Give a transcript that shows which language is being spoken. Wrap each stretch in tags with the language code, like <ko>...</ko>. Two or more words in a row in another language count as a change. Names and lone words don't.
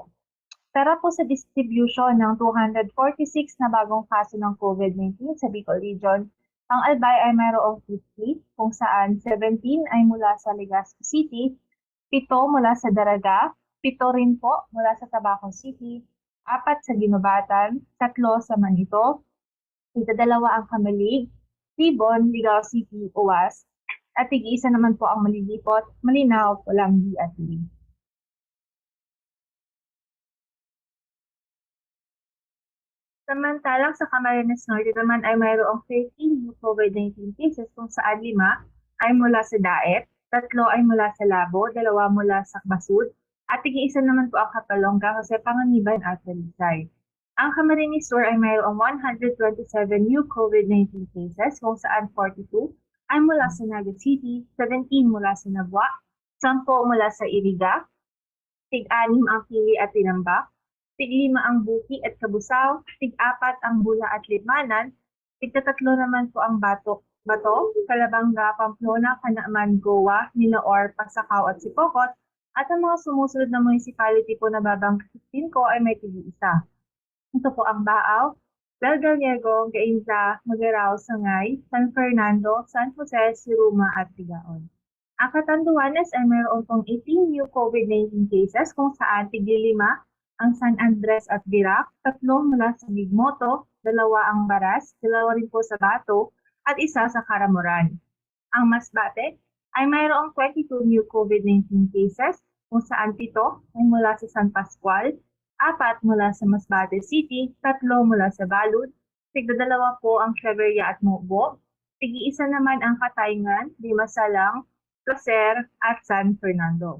<tl>Para po sa distribution ng 246 na bagong kaso ng COVID-19 sa Bicol Region, ang Albay ay mayroong 50, kung saan 17 ay mula sa Legazpi City, 7 mula sa Daraga, 7 rin po mula sa Tabaco City, 4 sa Ginubatan, 3 sa Manito, 2 ang Kamalig, Tibon, Ligao City, Uwas, at tig-isa naman po ang Malilipot, Malinaw, Pulangi at Lig. Samantalang sa Camarines Norte naman ay mayroong 13</tl> <en>new COVID-19 cases</en> <tl>kung saan 5 ay mula sa Daet, 3 ay mula sa Labo, 2 mula sa Basud, at tig-isa naman po ang Kapalongga, Jose Panganiban at Talisay. Ang Camarines Sur ay mayroong 127</tl> <en>new COVID-19 cases</en> <tl>kung saan 42 ay mula sa Naga City, 17 mula sa Nabua, 10 mula sa Iriga, 6 ang Pili at Tinambak, 5 ang Buki at Kabusao, 4 ang Bula at Libmanan, 3 naman po ang Bato, Calabanga, Pamplona, Canaaman, Goa, Nilaor, Pasakaw at Sipokot, at ang mga sumusunod na municipality po na babangkitin ko ay may tig-isa. Ito po ang Baaw, Bel Gallego, Gainza, Magarao, Sangay, San Fernando, San Jose, Siruma at Tigaon. Ang Catanduanes ay mayroon pong 18</tl> <en>new COVID-19 cases</en> <tl>kung saan tig-5 ang San Andres at Virac, 3 mula sa Bigmoto, 2 ang Baras, 2 rin po sa Bato, at 1 sa Caramoran. Ang Masbate ay mayroong 22</tl> <en>new COVID-19 cases</en> <tl>kung saan 7 ay mula sa San Pascual, 4 mula sa Masbate City, 3 mula sa Balud, 2 po ang Claveria at Mobo, 1 naman ang Katayngan, Limasalang, Placer at San Fernando.</tl>